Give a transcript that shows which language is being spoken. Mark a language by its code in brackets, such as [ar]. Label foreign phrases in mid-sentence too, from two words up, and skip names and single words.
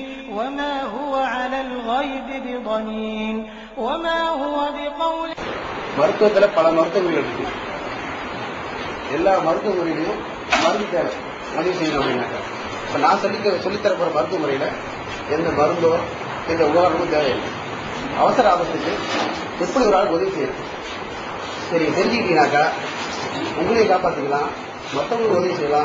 [ar] وما هو على الغيب بضنين وما هو بقول. [ta] மருத்துவத்துல பல மருத்துவ முறைகள் இருக்கு. எல்லா மருத்துவ முறையிலையும் மருந்து தேவை பதிவு செய்யணும் அப்படின்னாக்கா இப்ப நான் சொல்லித்தர போற மருத்துவ முறையில எந்த மருந்தோ எந்த உபகரணமும் தேவையில்லை. அவசர ஆபத்துக்கு எப்படி ஒரு ஆள் உதவி செய்யணும் சரி தெரிஞ்சுக்கிட்டீங்கன்னாக்கா உங்களையும் காப்பாற்றிக்கலாம், மற்றவங்களுக்கு உதவி செய்யலாம்.